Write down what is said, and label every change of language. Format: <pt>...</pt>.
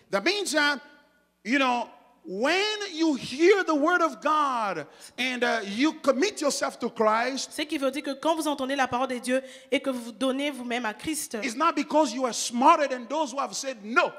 <en>That means that, when you hear the word of God and you commit yourself to Christ,</en> <fr>Ce qui veut dire que quand vous entendez la parole de Dieu et que vous vous donnez vous-même à Christ,</fr> <en>it's not because you are smarter than those who have said no</en>